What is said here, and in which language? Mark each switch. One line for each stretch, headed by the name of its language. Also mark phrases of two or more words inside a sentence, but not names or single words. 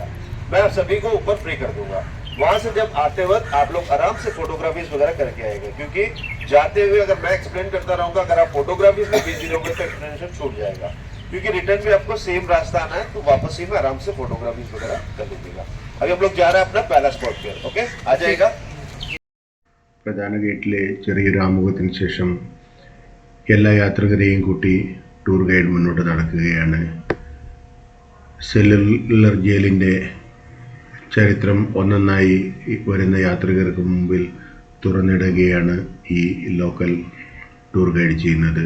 Hindi: मैं आप सभी को ऊपर फ्री कर दूंगा. वहां से जब आते वक्त आप लोग आराम से फोटोग्राफीज वगैरह करके आएंगे, क्योंकि जाते हुए अगर मैं एक्सप्लेन करता रहूंगा, अगर आप फोटोग्राफीज में बिजी रहोगे तो एक्सप्लेनेशन छूट जाएगा. क्योंकि रिटर्न में आपको सेम रास्ता आना है, तो वापस ही में आराम से फोटोग्राफीज वगैरह कर लीजिएगा. अभी हम लोग जा रहे हैं अपना पहला स्पॉट पे. ओके, आ जाएगा.
Malayalam: പ്രധാന ഗേറ്റിലെ ചെറിയൊരു ആമുഖത്തിന് ശേഷം എല്ലാ യാത്രികരെയും കൂട്ടി ടൂർ ഗൈഡ് മുന്നോട്ട് നടക്കുകയാണ്. സെല്ലുലർ ജയിലിൻ്റെ ചരിത്രം ഒന്നൊന്നായി വരുന്ന യാത്രികർക്ക് മുമ്പിൽ തുറന്നിടുകയാണ് ഈ ലോക്കൽ ടൂർ ഗൈഡ് ചെയ്യുന്നത്.